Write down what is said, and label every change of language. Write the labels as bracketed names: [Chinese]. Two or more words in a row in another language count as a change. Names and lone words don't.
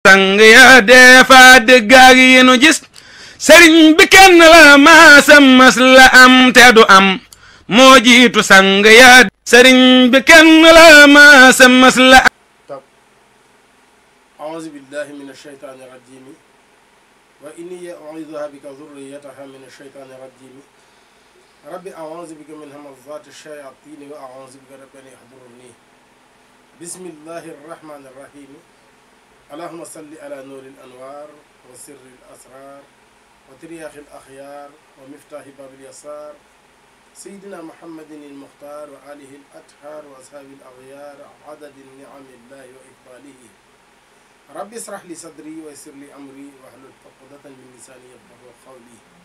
[Wolof] sang ya defa dëggaag yi nu gis sëriñ bi kenn la maasam mas la am te du am moo jiitu sang ya sëriñ bi kenn la maasam mas la am. [Arabic] أعوذ بالله من الشيطان الرجيم وإني أعوذها بك ذريتها من الشيطان الرجيم ربي أعوذ بك من همزات الشياطين وأعوذ بك رب أن يحضرني بسم الله الرحمن الرحيم اللهم صل على نور الأنوار وسر الأسرار وترياخ الأخيار ومفتاح باب اليسار سيدنا محمد المختار وآله الأطهار وأصحاب الأغيار عدد النعم الله وإفضاله ربي اشرح لي صدري ويسر لي أمري واحلل عقدة من لساني يفقهوا قولي